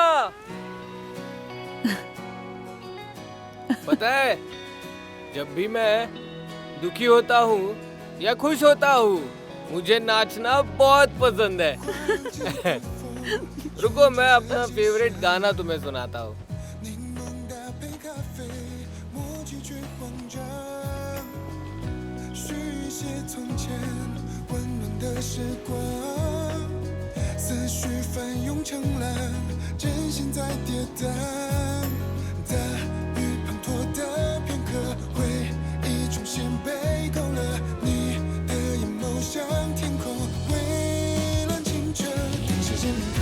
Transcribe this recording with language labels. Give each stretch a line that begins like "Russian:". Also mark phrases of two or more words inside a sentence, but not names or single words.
Hindi: पता है, जब भी मैं दुखी होता हूँ या खुश होता हूँ, मुझे नाचना बहुत पसंद है। रुको, मैं अपना फेवरेट गाना तुम्हें सुनाता हूँ।
Chinese: 柠檬搭配咖啡，默契却慌张。许一些从前温暖的时光，思绪翻涌成浪，真心在跌宕。大雨滂沱的片刻，回忆重新被勾勒，你的眼眸像天空，蔚蓝清澈，等时间铭刻。